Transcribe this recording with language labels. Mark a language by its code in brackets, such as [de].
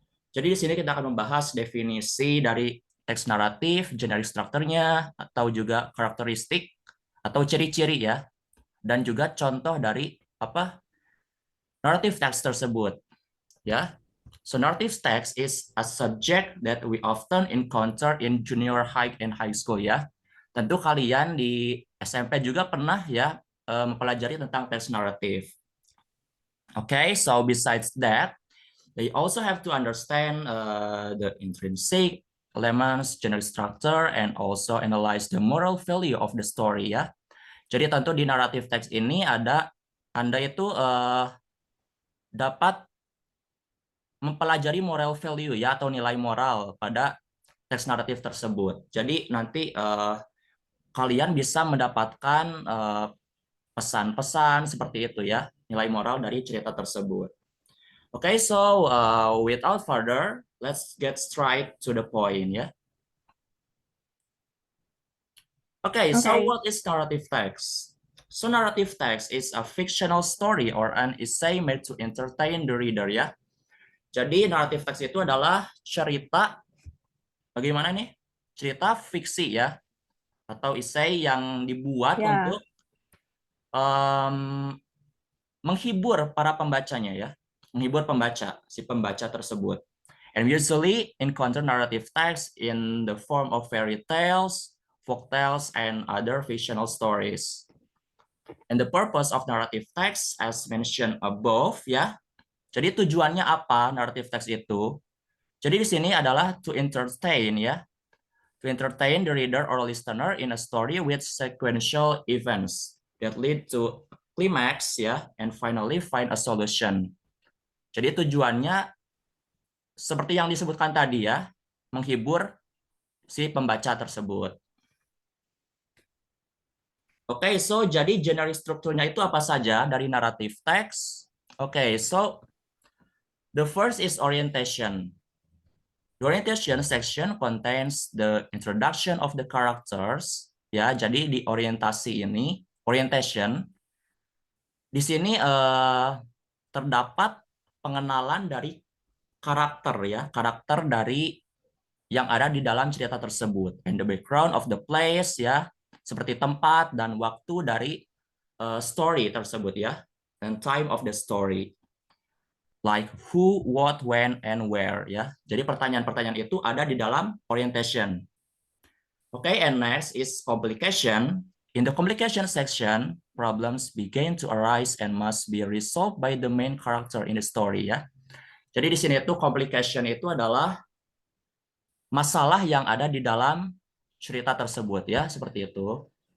[id] Jadi di sini kita akan membahas definisi dari teks naratif, generic structure-nya, atau juga karakteristik atau ciri-ciri ya, dan juga contoh dari apa narrative text tersebut ya. [en] So narrative text is a subject that we often encounter in junior high and high school ya. [id] Tentu kalian di SMP juga pernah ya mempelajari tentang teks naratif. [en] Okay, so besides that, they also have to understand the intrinsic elements, generic structure, and also analyze the moral value of the story ya. [id] Jadi tentu di naratif teks ini ada Anda itu dapat mempelajari moral value ya atau nilai moral pada teks naratif tersebut. Jadi nanti kalian bisa mendapatkan pesan-pesan seperti itu ya, nilai moral dari cerita tersebut. [en] Okay, so without further, let's get straight to the point ya. Okay, so Okay. what is narrative text? So narrative text is a fictional story or an essay made to entertain the reader ya. [id] Jadi narrative text itu adalah cerita bagaimana nih? Cerita fiksi ya atau essay yang dibuat Ya. untuk um, menghibur para pembacanya ya. Menghibur pembaca, si pembaca tersebut. [en] And we usually encounter narrative text in the form of fairy tales, folk tales, and other fictional stories. And the purpose of narrative text, as mentioned above, ya. [id] Jadi tujuannya apa narrative text itu? Jadi di sini adalah [en] to entertain, [id] ya. [en] To entertain the reader or listener in a story with sequential events that lead to climax, ya, and finally find a solution. [id] Jadi tujuannya seperti yang disebutkan tadi ya, menghibur si pembaca tersebut. [en] Oke, so [id] jadi generic strukturnya itu apa saja dari narrative text? [en] Oke, so the first is orientation. The orientation section contains the introduction of the characters. [id] Ya, jadi di orientasi ini, orientation, di sini terdapat pengenalan dari karakter ya, karakter dari yang ada di dalam cerita tersebut. [en] And the background of the place ya, [id] seperti tempat dan waktu dari story tersebut ya, [en] and time of the story. Like who, what, when, and where [id] ya. Jadi pertanyaan-pertanyaan itu ada di dalam orientation. [en] Okay, and next is complication. In the complication section, problems begin to arise and must be resolved by the main character in the story ya. [id] Jadi di sini itu complication itu adalah masalah yang ada di dalam cerita tersebut ya, seperti itu.